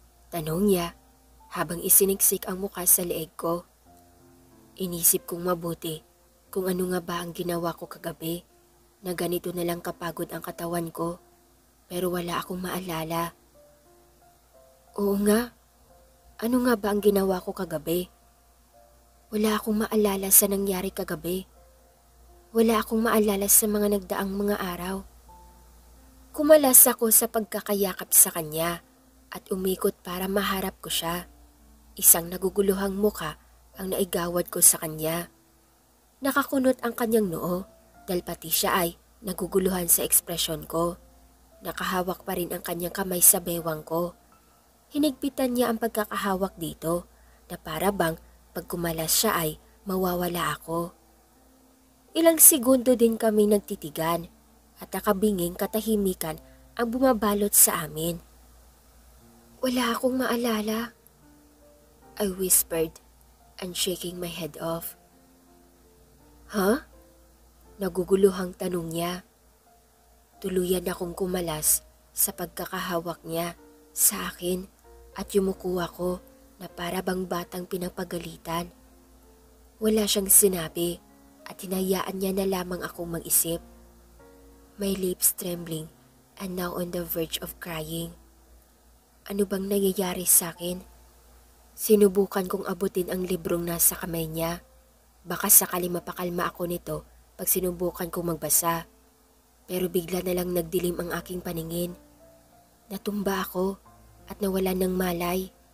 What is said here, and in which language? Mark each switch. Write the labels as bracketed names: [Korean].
[Filipino] Tanong niya habang isiniksik ang mukha sa leeg ko. Inisip kong mabuti kung ano nga ba ang ginawa ko kagabi na ganito na lang kapagod ang katawan ko pero wala akong maalala. Oo nga, Ano nga ba ang ginawa ko kagabi? Wala akong maalala sa nangyari kagabi. Wala akong maalala sa mga nagdaang mga araw. Kumalas ako sa pagkakayakap sa kanya at umikot para maharap ko siya. Isang naguguluhang muka ang naigawad ko sa kanya. Nakakunot ang kanyang noo dahil pati siya ay naguguluhan sa ekspresyon ko. Nakahawak pa rin ang kanyang kamay sa bewang ko. Hinigpitan niya ang pagkakahawak dito na para bang pag kumalas siya ay mawawala ako. Ilang segundo din kami nagtitigan at nakabinging katahimikan ang bumabalot sa amin. Wala akong maalala, [English] I whispered and shaking my head off. Huh? [Filipino] Naguguluhang tanong niya. Tuluyan akong kumalas sa pagkakahawak niya sa akin at yumuko ako na para bang batang pinapagalitan. Wala siyang sinabi at hinayaan niya na lamang akong mag-isip. [English] My lips trembling and now on the verge of crying. [Filipino] Ano bang nangyayari sa akin? Sinubukan kong abutin ang librong nasa kamay niya. Baka sakali mapakalma ako nito pag sinubukan kong magbasa. Pero bigla na lang nagdilim ang aking paningin. Natumba ako at nawalan ng malay.